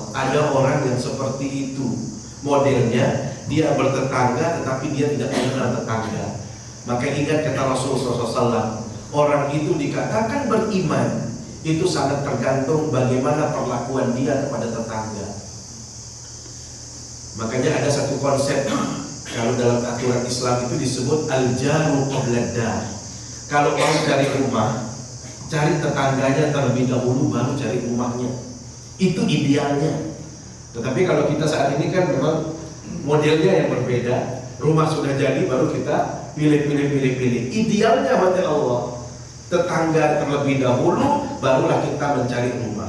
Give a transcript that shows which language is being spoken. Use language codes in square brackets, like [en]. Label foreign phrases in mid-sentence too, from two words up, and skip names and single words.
[id] Ada orang yang seperti itu. Modelnya dia bertetangga tetapi dia tidak mengenal tetangga. Maka ingat kata Rasulullah SAW, orang itu dikatakan beriman itu sangat tergantung bagaimana perlakuan dia kepada tetangga. Makanya ada satu konsep kalau dalam aturan Islam itu disebut [ar] الجار قبل دار. [id] Kalau mau cari rumah, cari tetangganya terlebih dahulu baru cari rumahnya. Itu idealnya. Tetapi kalau kita saat ini kan memang modelnya yang berbeda, rumah sudah jadi baru kita pilih. Idealnya mati Allah, tetangga terlebih dahulu, barulah kita mencari rumah.